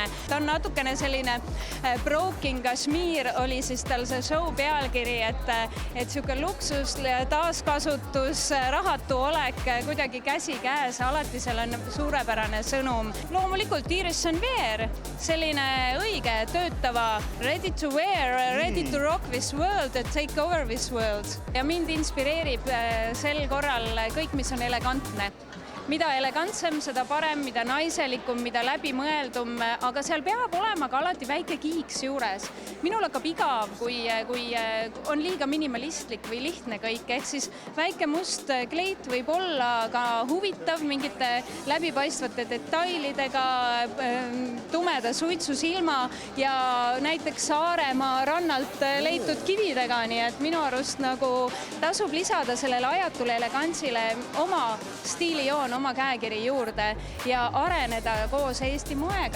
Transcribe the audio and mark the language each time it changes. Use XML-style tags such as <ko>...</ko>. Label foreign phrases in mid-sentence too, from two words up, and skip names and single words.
<et>Ta on natukene selline</et> <en>broken kashmir,</en> <et>oli siis tal see show pealkiri, et siuke luksus, taaskasutus, rahatu olek, kuidagi käsi käes, alati seal on suurepärane sõnum. Loomulikult Iris Sanvier, selline õige, töötava,</et> <en>ready to wear, ready to rock this world, take over this world.</en> <et>Ja mind inspireerib sel korral kõik, mis on elegantne. Mida elegantsem, seda parem, mida naiselikum, mida läbimõeldum, aga seal peab olema ka alati väike kiiks juures. Minul hakkab igav, kui on liiga minimalistlik või lihtne kõik, ehk siis väike must kleit võib olla ka huvitav mingite läbipaistvate detailidega, tumeda suitsusilma ja näiteks Saaremaa rannalt leitud kividega, nii et minu arust nagu tasub lisada sellele ajatule elegantsile oma stiilijoon, oma käekiri juurde ja areneda koos Eesti moega.</et>